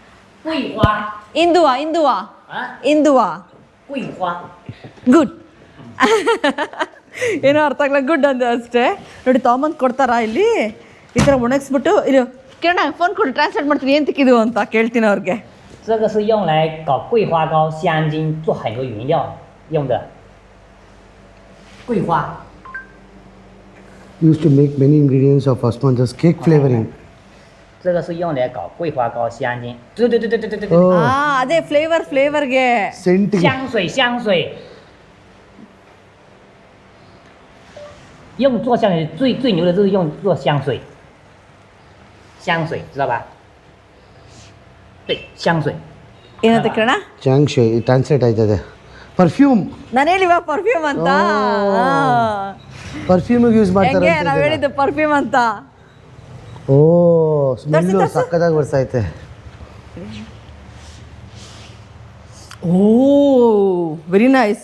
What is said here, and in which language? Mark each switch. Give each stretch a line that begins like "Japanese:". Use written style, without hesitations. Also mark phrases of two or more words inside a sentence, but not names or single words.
Kannada: ಇಂದುವಾ ಗುಡ್. ಏನೋ ಅರ್ಥ ಆಗಲ್ಲ, ಗುಡ್ ಅಂತ ಅಷ್ಟೇ. ನೋಡಿ ತೊಗೊಂಬಂದು ಕೊಡ್ತಾರಾ ಇಲ್ಲಿ ಈ ಥರ ಒಣಗಿಸ್ಬಿಟ್ಟು. ಇದು ಕಿರಣ ಫೋನ್ ಕೊಡಿ, ಟ್ರಾನ್ಸ್ಲೇಟ್ ಮಾಡ್ತೀನಿ ಏನು ತಿಕ್ಕಿದು ಅಂತ ಕೇಳ್ತೀನಿ ಅವ್ರಿಗೆ.
Chinese: 这个是用来搞桂花糕、香精做很多原料用的。桂花
English: used to make many ingredients of osmanthus cake flavoring.
Chinese: 这个是用来搞桂花糕、香精。对。
Kannada: ಅದೇ ಫ್ಲೇವರ್ಗೆ ಸೆಂಟ್.
Chinese: 香水。用做香水最牛的就是用做香水，知道吧？对，香水。
Kannada: ಏನಂತ ಕಿರಣ? ಚಾಂಗ್ಶೈ ಟ್ರಾನ್ಸ್ಲೇಟ್ ಆಯ್ತದೆ. ಪರ್ಫ್ಯೂಮ್. ನಾನು ಹೇಳಿವ ಪರ್ಫ್ಯೂಮ್ ಅಂತ. ಪರ್ಫ್ಯೂಮಿಗೆ ಯೂಸ್ ಮಾಡ್ತಾರೆ. ನಾವು ಹೇಳಿದ್ದು ಪರ್ಫ್ಯೂಮ್ ಅಂತ. ಓ, ಸ್ಮೆಲ್ಲು ಸಕ್ಕತ್ತಾಗಿ ಬರ್ಸೈತೆ.
English: oh very nice.